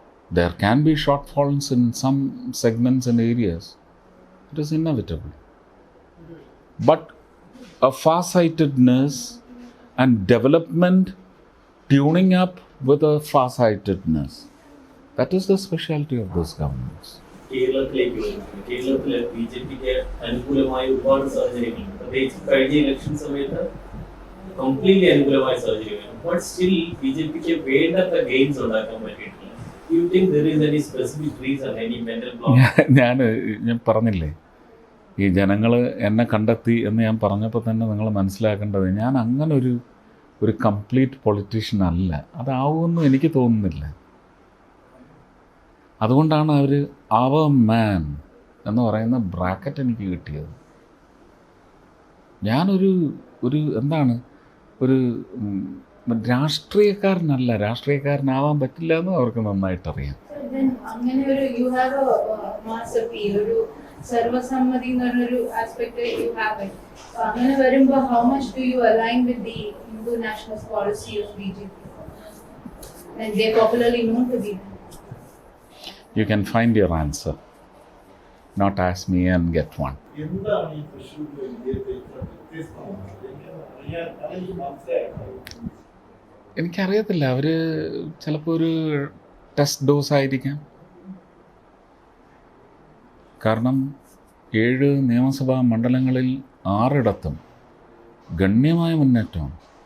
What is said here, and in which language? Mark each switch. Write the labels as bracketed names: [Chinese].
[English] There can be shortfalls in some segments and areas. It is inevitable. But a farsightedness and development tuning up with a farsightedness. That is the specialty of those governments. [Malayalam] കേരളത്തിലേക്ക് വരുന്നത്, കേരളത്തിലെ BJPക്ക് അനുകൂലമായ ഒരുപാട് സാഹചര്യങ്ങളുണ്ട്. പ്രത്യേകിച്ച് കഴിഞ്ഞ election സമയത്ത് completely അനുകൂലമായ സാഹചര്യമാണ്. ബട്ട് സ്റ്റിൽ BJPക്ക് വേണ്ടത്ര ഗെയിൻസ് ഉണ്ടാക്കാൻ പറ്റിയിട്ടില്ല. [English] You think there is any specific reason, any mental block? [Malayalam] ഞാൻ പറഞ്ഞില്ലേ, ഈ ജനങ്ങൾ എന്നെ കണ്ടെത്തി എന്ന് ഞാൻ പറഞ്ഞപ്പോൾ തന്നെ നിങ്ങൾ മനസ്സിലാക്കേണ്ടത് ഞാൻ അങ്ങനെ ഒരു കംപ്ലീറ്റ് പൊളിറ്റീഷ്യൻ അല്ല. അതാവുമെന്നും എനിക്ക് തോന്നുന്നില്ല. അതുകൊണ്ടാണ് അവർ അവർ മാൻ എന്ന് പറയുന്ന ബ്രാക്കറ്റ് എനിക്ക് കിട്ടിയത്. ഞാനൊരു എന്താണ് ഒരു രാഷ്ട്രീയക്കാരനല്ല, രാഷ്ട്രീയക്കാരനാവാൻ പറ്റില്ല എന്ന് അവർക്ക് നന്നായിട്ടറിയാം. [English] Then [Malayalam] അങ്ങനെ ഒരു [English] you have a mass appeal, [Malayalam] ഒരു സർവസമ്മതി എന്ന് പറഞ്ഞൊരു aspect [English] you have it. So [Malayalam] അങ്ങനെ വരുമ്പോൾ [English] how much do you align with the Hindu nationalist policy of BJP? And they are popularly known to be. You can find your answer. Not ask me and get one. [Malayalam] എന്താണ് ഈ തൃശ്ശൂരിലെ വിജയത്തെ ഇത്ര വ്യത്യസ്തമാക്കുന്നത്? എനിക്ക് മനസ്സിലായിട്ടില്ല. എനിക്കറിയത്തില്ല, അവർ ചിലപ്പോൾ ഒരു ടെസ്റ്റ് ഡോസ് ആയിരിക്കാം. കാരണം 7 നിയമസഭാ മണ്ഡലങ്ങളിൽ 6 ഗണ്യമായ മുന്നേറ്റമാണ്.